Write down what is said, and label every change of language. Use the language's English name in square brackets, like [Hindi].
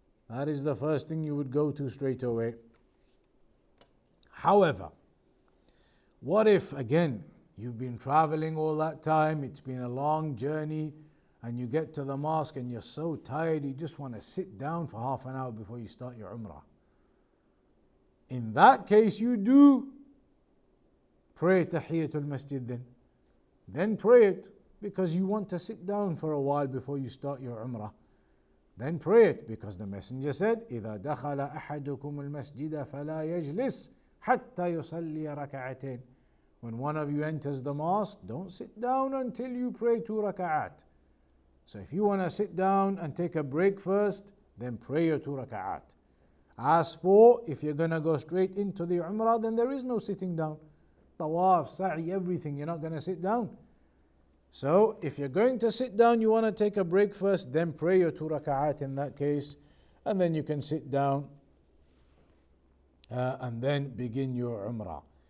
[English] That is the first thing you would go to straight away. However, what if, again, you've been traveling all that time, it's been a long journey, and you get to the mosque and you're so tired, you just want to sit down for half an hour before you start your Umrah. In that case, you do pray Tahiyatul Masjid then. Then pray it because you want to sit down for a while before you start your Umrah. Then pray it because the Messenger said, [Arabic] إِذَا دَخَلَ أَحَدُكُمُ الْمَسْجِدَ فَلَا يَجْلِسْ حَتَّى يُصَلِّيَ رَكَعَتَيْنِ. [English] When one of you enters the mosque, don't sit down until you pray 2 raka'at. So if you want to sit down and take a break first, then pray your 2 raka'at. As for if you're going to go straight into the Umrah, then there is no sitting down. Tawaf, sa'i, everything, you're not going to sit down. So if you're going to sit down, you want to take a break first, then pray your 2 raka'at in that case, and then you can sit down and then begin your Umrah.